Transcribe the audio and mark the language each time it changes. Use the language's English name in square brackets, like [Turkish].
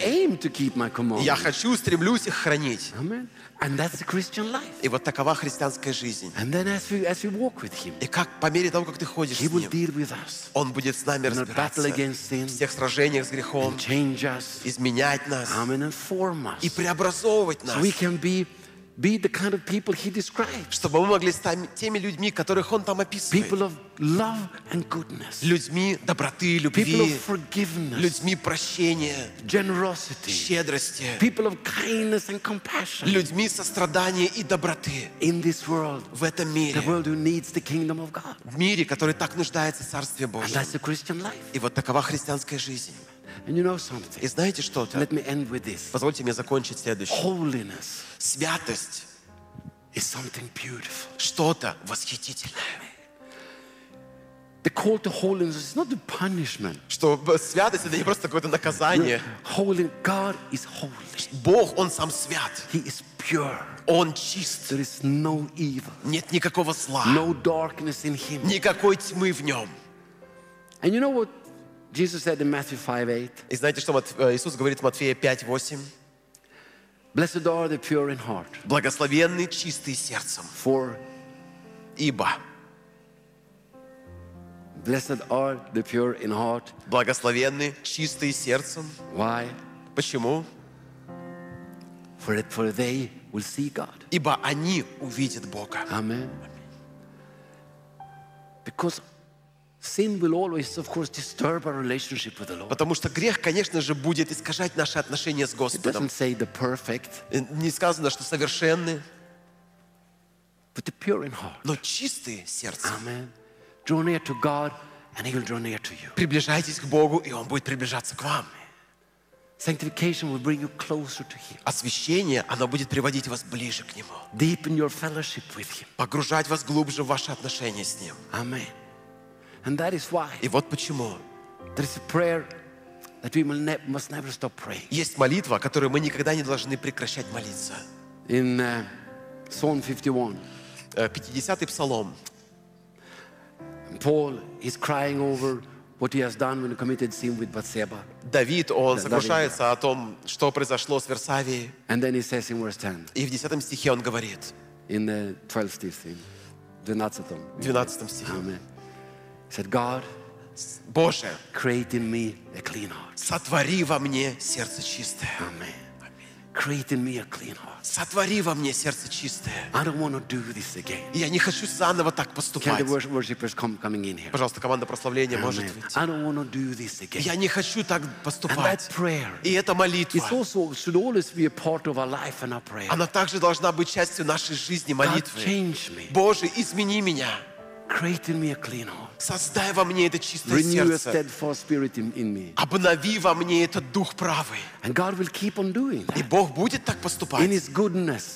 [English] I aim to keep my commandments. [Russian] Я хочу, стремлюсь их хранить. [English] Amen. And that's the Christian life. [Russian] И вот такова христианская жизнь. [English] And then as we walk with Him, [Russian] и как по мере того, как ты ходишь [English] He [Russian] с Ним, [English] will deal with us, [Russian] Он будет с нами разбираться, [English] battle against sin, [Russian] в всех сражениях с грехом, [English] and change us, [Russian] изменять нас, [English] amen, and form us, [Russian] и преобразовывать нас, [English] so we can be the kind of people He describes, [Russian] чтобы мы могли стать теми людьми, которых Он там описывает, [English] people of love and goodness, [Russian] людьми доброты и любви, [English] people of forgiveness, [Russian] людьми прощения, [English] generosity, [Russian] щедрости, [English] people of kindness and compassion, [Russian] людьми сострадания и доброты. [English] In this world, [Russian] в этом мире, [English] the world who needs the kingdom of God, [Russian] в мире, который так нуждается в Царстве Божьем. [English] And that's the Christian life. [Russian] И вот такова христианская жизнь. [English] And you know something? [Russian] И знаете что-то? [English] Let me end with this. [Russian] Позвольте мне закончить следующее. [English] Holiness, [Russian] святость, [English] is something beautiful. [Russian] Что-то восхитительное. [English] The call to holiness is not a punishment. [Russian] Что святость это не просто какое-то наказание. [English] Holy God is holy. [Russian] Бог он сам свят. [English] He is pure. [Russian] Он чист. [English] There is no evil. [Russian] Нет никакого зла. [English] No darkness in Him. [Russian] Никакой тьмы в нем. [English] And you know what? Jesus said in Matthew 5:8. [Russian] И знаете, что Иисус говорит в Матфея 5:8? [English] Blessed are the pure in heart. [Russian] Благословенны чистые сердцем. [English] For [Russian] ибо. [English] Blessed are the pure in heart. [Russian] Благословенны чистые сердцем. [English] Why? [Russian] Почему? [English] For they will see God. [Russian] Ибо они увидят Бога. [English] Amen. Because sin will always, of course, disturb our relationship with the Lord. [Russian] Потому что грех, конечно же, будет искажать наши отношения с Господом. [English] It doesn't say the perfect. [Russian] Не сказано, что совершенные. [English] But the pure in heart. Но чистые сердца. Amen. Draw near to God, and He will draw near to you. [Russian] Приближайтесь к Богу, и Он будет приближаться к вам. [English] Sanctification will bring you closer to Him. [Russian] Освящение, оно будет приводить вас ближе к Нему. [English] Deepen your fellowship with Him. [Russian] Погружать вас глубже в ваши отношения с Ним. [English] Amen. And that is why. [Russian] И вот почему. [English] There is a prayer that we must never stop praying. [Russian] Есть молитва, которую мы никогда не должны прекращать молиться. [English] In Psalm 51. [Russian] 50-й псалом. [English] Paul is crying over what he has done when he committed sin with Bathsheba. [Russian] Давид, он сокрушается о том, что произошло с Версавией. [English] And then he says in verse 10. [Russian] И в 10-м стихе он говорит. [English] In the 12th stihim. [Russian] 12-м. 12-м стихе. [English] Amen. Said God, [Russian] Боже, [English] create in me a clean heart. [Russian] Сотвори во мне сердце чистое. [English] Amen. Create in me a clean heart. [Russian] Сотвори во мне сердце чистое. [English] I don't want to do this again. [Russian] Я не хочу заново так поступать. [English] Can the worshipers come coming in here? [Russian] Пожалуйста, команда прославления может выйти. [English] I don't want to do this again. [Russian] Я не хочу так поступать. [English] And that prayer. [Russian] И эта молитва. [English] It also should always be a part of our life and our prayer. [Russian] Она также должна быть частью нашей жизни молитвы. [English] God, change me. [Russian] Боже, измени меня. [English] Create in me a clean heart. [Russian] Создай во мне это чистое сердце. [English] Renew a steadfast spirit in me. [Russian] Обнови во мне этот дух правый. [English] And God will keep on doing that. [Russian] И Бог будет так поступать. [English] In His goodness.